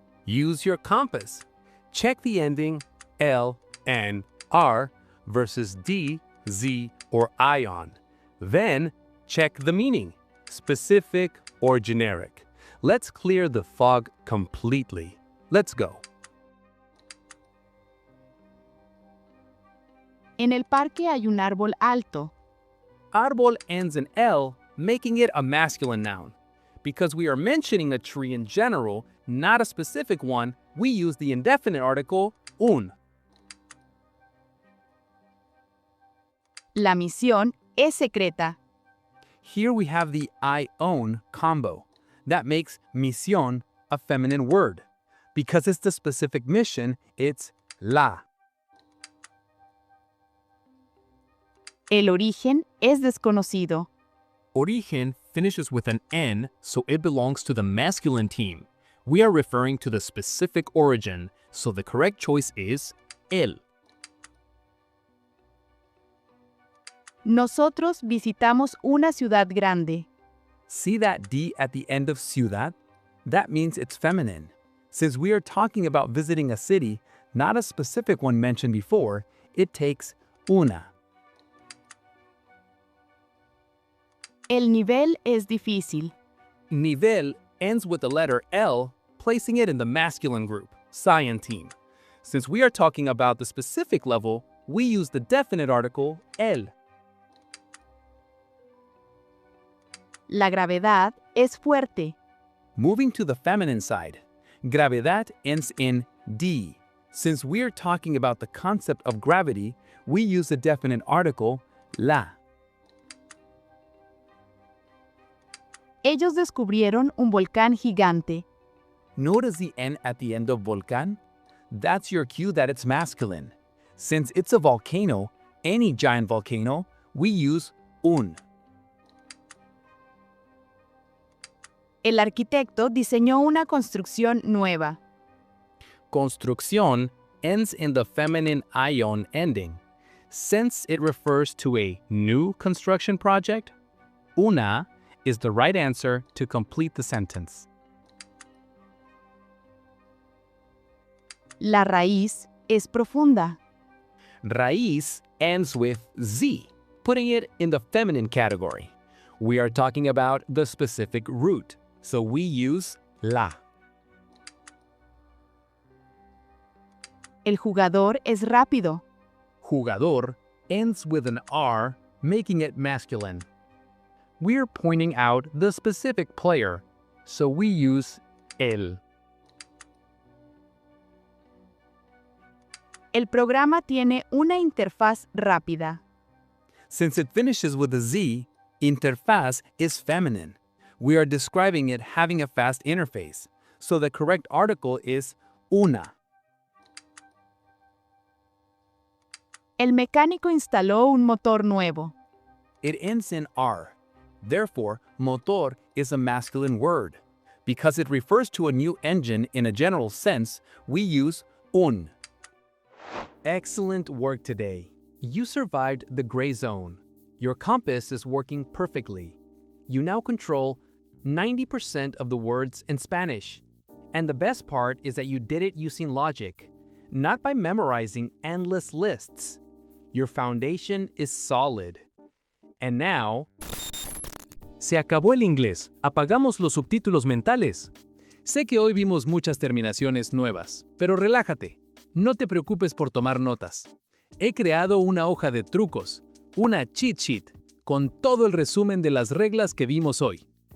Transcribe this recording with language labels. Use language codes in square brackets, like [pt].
[en] Use your compass. Check the ending L, N, R versus D, Z, or ION. Then, check the meaning, specific or generic. Let's clear the fog completely. Let's go. [es] En el parque hay un árbol alto. [en] Árbol ends in L, making it a masculine noun. Because we are mentioning a tree in general, not a specific one, we use the indefinite article un. [es] La misión es secreta. [en] Here we have the I-own combo. That makes misión a feminine word. Because it's the specific mission, it's la. [es] El origen es desconocido. [en] Origen finishes with an N, so it belongs to the masculine team. We are referring to the specific origin, so the correct choice is el. [es] Nosotros visitamos una ciudad grande. [en] See that D at the end of ciudad? That means it's feminine. Since we are talking about visiting a city, not a specific one mentioned before, it takes una. [es] El nivel es difícil. [en] Nivel ends with the letter L, placing it in the masculine group, Cyan team. Since we are talking about the specific level, we use the definite article el. [es] La gravedad es fuerte. [en] Moving to the feminine side, gravedad ends in D. Since we are talking about the concept of gravity, we use the definite article la. [es] Ellos descubrieron un volcán gigante. [en] Notice the N at the end of volcán? That's your cue that it's masculine. Since it's a volcano, any giant volcano, we use un. [es] El arquitecto diseñó una construcción nueva. [en] Construcción ends in the feminine ion ending. Since it refers to a new construction project, una is the right answer to complete the sentence. [es] La raíz es profunda. [en] Raíz ends with Z, putting it in the feminine category. We are talking about the specific root, so we use la. [es] El jugador es rápido. [en] Jugador ends with an R, making it masculine. We're pointing out the specific player, so we use el. [es] El programa tiene una interfaz rápida. [en] Since it finishes with a Z, interfaz is feminine. We are describing it having a fast interface, so the correct article is una. [es] El mecánico instaló un motor nuevo. [en] It ends in R. Therefore, motor is a masculine word. Because it refers to a new engine in a general sense, we use un. Excellent work today. You survived the gray zone. Your compass is working perfectly. You now control 90% of the words in Spanish. And the best part is that you did it using logic, not by memorizing endless lists. Your foundation is solid. And now, [es] Se acabó el inglés. Apagamos los subtítulos mentales. sé que hoy vimos muchas terminaciones nuevas, pero relájate. No te preocupes por tomar notas. He creado una hoja de trucos, una cheat sheet, con todo el resumen de las reglas que vimos hoy.